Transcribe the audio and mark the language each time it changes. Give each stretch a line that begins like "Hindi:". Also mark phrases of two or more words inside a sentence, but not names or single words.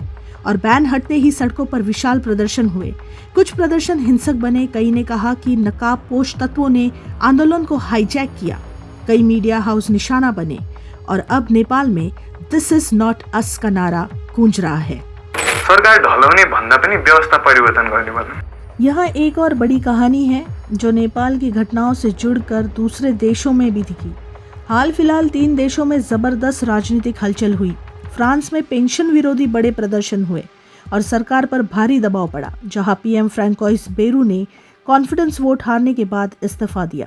Hindi: और बैन हटते ही सड़कों पर विशाल प्रदर्शन हुए। कुछ प्रदर्शन हिंसक बने, कई ने कहा कि नकाबपोश तत्वों ने आंदोलन को हाईजैक किया। कई मीडिया हाउस निशाना बने और अब नेपाल में
English: This is not us
Hindi: का नारा गूंज रहा है।
Nepali: सरकार ढलाउने भन्दा पनि व्यवस्था परिवर्तन गर्ने भन्नु।
Hindi: यहाँ एक और बड़ी कहानी है जो नेपाल की घटनाओं से जुड़कर दूसरे देशों में भी दिखी। हाल फिलहाल 3 देशों में जबरदस्त राजनीतिक हलचल हुई। फ्रांस में पेंशन विरोधी बड़े प्रदर्शन हुए और सरकार पर भारी दबाव पड़ा, जहां पीएम फ्रांकोइस बेरू ने
English: confidence vote
Hindi: हारने के बाद इस्तीफा दिया।